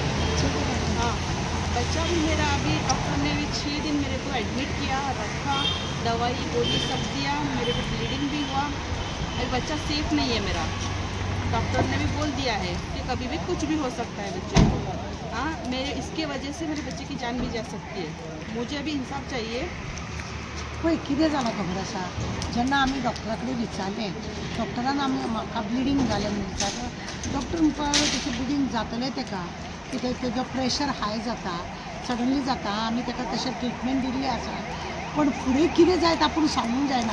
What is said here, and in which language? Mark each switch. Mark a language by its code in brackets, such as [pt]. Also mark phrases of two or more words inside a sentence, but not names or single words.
[hi] हाँ, बच्चा भी मेरा अभी डॉक्टर ने भी 6 दिन मेरे को एडमिट किया, रखा, दवाई गोली सब दिया, मेरे को ब्लीडिंग भी हुआ. अभी बच्चा सेफ नहीं है मेरा. डॉक्टर ने भी बोल दिया है कि कभी भी कुछ भी हो सकता है बच्चे को. हाँ, मेरे इसके वजह से मेरे बच्चे की जान भी जा सकती है. मुझे अभी इंसाफ चाहिए. [kok] पळय कितें जालां खबर आसा, जेन्ना आमी डॉक्टरा कडेन विचारलें, डॉक्टरान म्हाका ब्लिडींग जालें म्हणून विचारलें. डॉक्टर म्हणपाक लागलो तशें ब्लिडींग जातलें ताका, कित्याक तेजो प्रेशर हाय जाता, सडनली जाता. आमी ताका तशें ट्रिटमेंट दिल्ली आसा, पण फुडें कितें जायत आपूण सांगूंक जायना.